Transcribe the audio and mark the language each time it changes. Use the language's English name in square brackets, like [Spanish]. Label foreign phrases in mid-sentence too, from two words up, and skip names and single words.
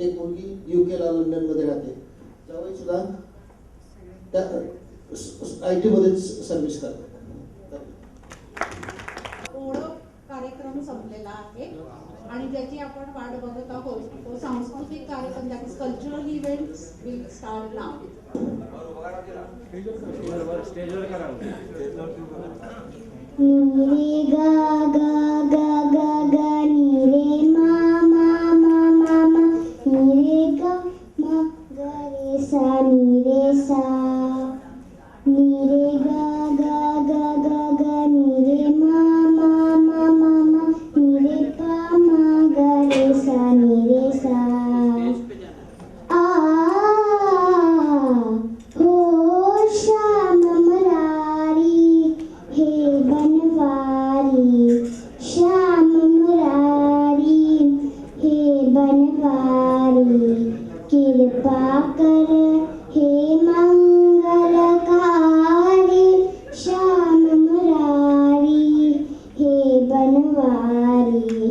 [Marathi] एक मुलगी UK ला लंडनमध्ये राहते. जावई सुद्धा त्या IT मध्येच सर्व्हिस करतात. कार्यक्रम संपलेला आहे आणि ज्याची आपण वाट बघत आहोत तो सांस्कृतिक कार्यक्रम, [English] that is cultural events will start now. नी रे गा गा गा गा गा नी रे मा मा मा मा मा नी रे गा मा गा रे सा नी रे सा नी रे गा गा गा गा गा नी रे मा मा मा मा मा नी रे पा मा गा रे सा नी रे सा. [Hindi] हो श्याम मुरारी हे बनवारी, श्याम मुरारी हे बनवारी, कृपा कर हे मंगलकारी, श्याम मुरारी हे बनवारी.